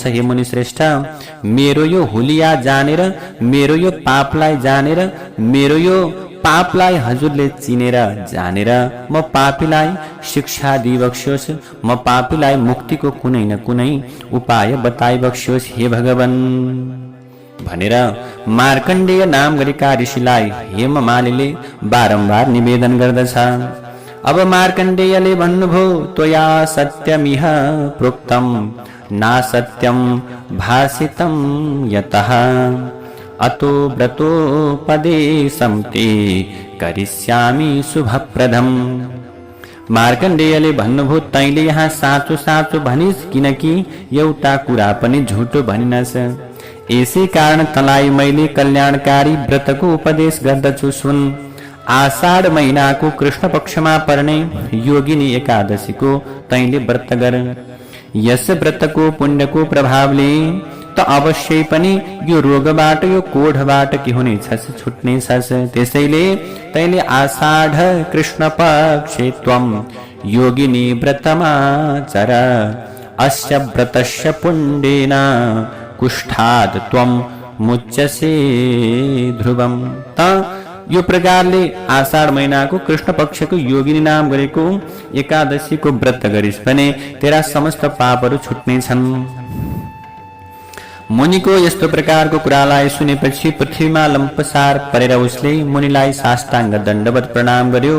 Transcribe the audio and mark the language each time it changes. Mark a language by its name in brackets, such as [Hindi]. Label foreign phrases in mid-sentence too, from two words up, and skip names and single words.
[Nepali] हे मुनि श्रेष्ठ, मेरो यो हुलिया जानेर, मेरो यो पापलाई जानेर, मेरो यो पापलाई हजुरले चिनेर जानेर म पापीलाई शिक्षा दिइबक्स्योस्, म पापीलाई मुक्तिको कुनै न कुनै उपाय बताइबक्स्योस् हे भगवान भनेर मार्कण्डेय नाम गरेका ऋषिलाई हेममालिले बारम्बार निवेदन गर्दछ। अब मार्कण्डेयले भन्नुभयो, [Sanskrit] त्वया सत्यमिह प्रोक्तम नासत्यम भासितम यतः अतो व्रतोपदेशं ते करिष्यामि शुभप्रदम्। [Nepali] मार्कण्डेयले भन्नुभयो, तैले यहाँ साँचो साँचो भनिस्, किनकि एउटा कुरा पनि झुटो भनिनस्। यसै कारण तँलाई मैले कल्याणकारी व्रतको उपदेश गर्दछु, सुन। आषाढ महिनाको कृष्ण पक्षमा पर्ने योगिनी एकादशीको तैले व्रत गर। यस व्रतको पुण्यको प्रभावले त अवश्य पनि यो रोगबाट, यो कोढबाट के हुनेछस्, छुट्नेछस्। त्यसैले तैले [Sanskrit] आषाढ कृष्ण पक्षे त्वं योगिनी व्रतमाचर। अस्य व्रतस्य पुण्येन कुष्ठाद् त्वं मुच्यसे ध्रुवम। [Nepali] त यो प्रकारले आषाढ महिनाको कृष्ण पक्षको योगिनी नाम गरेको एकादशीको व्रत गरिस् भने तेरा समस्त पापहरू छुट्नेछन्। मुनिको यस्तो प्रकारको कुरालाई सुनेपछि पृथ्वीमा लम्पसार परेर उसले मुनिलाई साष्टाङ्ग दण्डवत प्रणाम गर्यो।